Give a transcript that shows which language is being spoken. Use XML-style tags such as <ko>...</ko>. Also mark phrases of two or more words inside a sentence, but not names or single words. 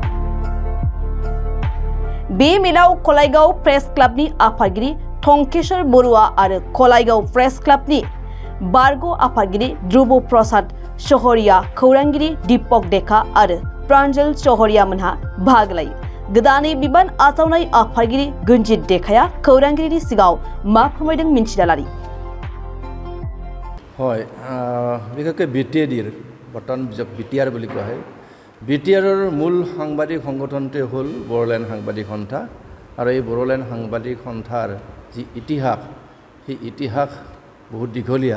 <brx>बे मेलाव खलाइगाव प्रेस क्लाबनि आफादगिरि टंकेश्वर बरुवा आरो खलाइगाव प्रेस क्लाबनि बारग' आफादगिरि ध्रुव प्रसाद चहरिया, खौरांगिरि दीपक डेका आरो प्रान्जल चहरिया मोनहा बाहागो लायो। गोदानै बिबान आजावनाय आफादगिरि गुनजित डेकाया खौरांगिरिनि सिगाङाव मा फोरमायदों मिन्थिना लानि।</brx> <as>হয়, বিশেষকৈ বিটিএডিৰ বৰ্তমান বিটিআৰ বুলি কোৱা হয়। বিটিআৰৰ মূল সাংবাদিক সংগঠনটোৱে হ'ল বড়োলেণ্ড সাংবাদিক সন্থা আৰু এই বড়োলেণ্ড সাংবাদিক সন্থাৰ যি ইতিহাস, সেই ইতিহাস বহুত দীঘলীয়া।</as>